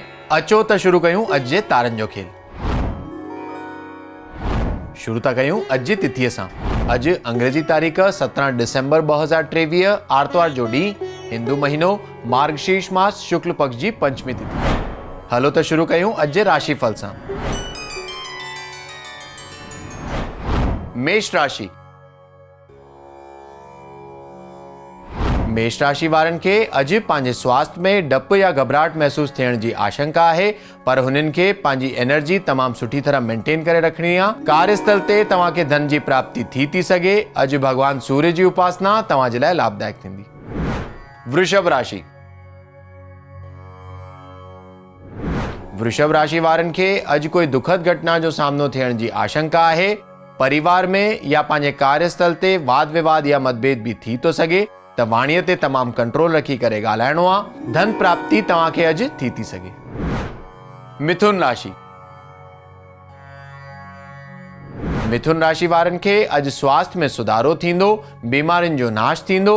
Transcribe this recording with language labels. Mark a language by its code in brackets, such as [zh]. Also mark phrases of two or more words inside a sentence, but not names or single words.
[sd] अचो त शुरू कयूं अॼु जे तारनि जो खेल। शुरू था कयूं अॼु जी तिथीअ सां। अॼु अंग्रेजी तारीख़ 17 डिसेंबर 2023 आर्तवार जो ॾींहुं, हिंदू महीनो मार्गशीर्ष मास शुक्ल पक्ष जी पंचमी तिथि। हलो त शुरू कयूं अॼु जे राशिफल सां। मेष राशि। मेष राशि वारनि खे अॼु पंहिंजे स्वास्थ्य में डपु या घबराहट महसूस थियण जी आशंका आहे, पर हुननि खे पंहिंजी एनर्जी तमामु सुठी तरह मेंटेन करे रखणी आहे। कार्यस्थल ते तव्हांखे धन जी प्राप्ति थी सघे। अॼु भगवान सूर्य जी उपासना तव्हांजे लाइ लाभदायक थींदी। वृषभ राशि। वृषभ राशि वारनि खे अॼु कोई दुखद घटना जो सामनो थियण जी आशंका आहे। परिवार में या पंहिंजे कार्यस्थल ते वाद विवाद या मतभेद भी थी तो सघे, त वाणीअ ते तमामु कंट्रोल रखी करे ॻाल्हाइणो आहे। धन प्राप्ति तव्हांखे अॼु थी सघे। मिथुन राशि। मिथुन राशि वारनि खे अॼु स्वास्थ्य में सुधारो थींदो, बीमारियुनि जो नाश थींदो।